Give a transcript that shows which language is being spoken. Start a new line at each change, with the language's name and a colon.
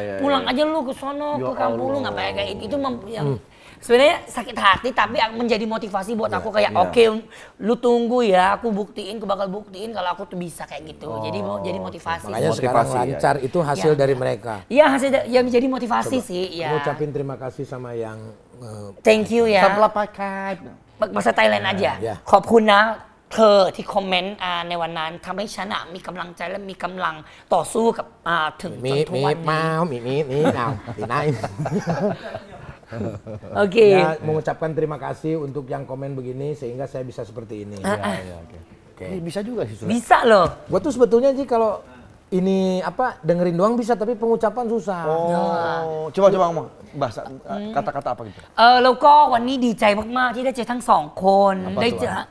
Indonesian: Pulang aja lu ke sono, ke kampung lu ngapain kayak itu yang sebenarnya sakit hati, tapi menjadi motivasi buat aku kayak oke, lu tunggu ya, aku bakal buktiin kalau aku tuh bisa kayak gitu. Jadi motivasi. Makanya sekarang lancar itu hasil dari mereka. Iya, yang menjadi motivasi sih. Ya. Kamu ucapin terima kasih sama yang
English: Thank you ya. Sablapaikai.
Indonesian: Bahasa Thailand aja.
Thai: ขอบคุณนะเธอที่คอมเมนต์ในวันนั้นทำให้ฉันมีกำลังใจและมีกำลังต่อสู้กับถึงจนทุกวันนี้ มีnow tinai.
Indonesian: Oke. Ya, mengucapkan terima kasih untuk yang komen begini sehingga saya bisa seperti ini. Oke. Bisa juga sih. Bisa loh. Gua tuh sebetulnya sih kalau ini dengerin doang bisa tapi pengucapan susah. Oh, coba ngomong bahasa kata-kata apa gitu?
Thai: แล้วก็วันนี้ดีใจมากๆที่ได้เจอทั้งสองคนได้เจอ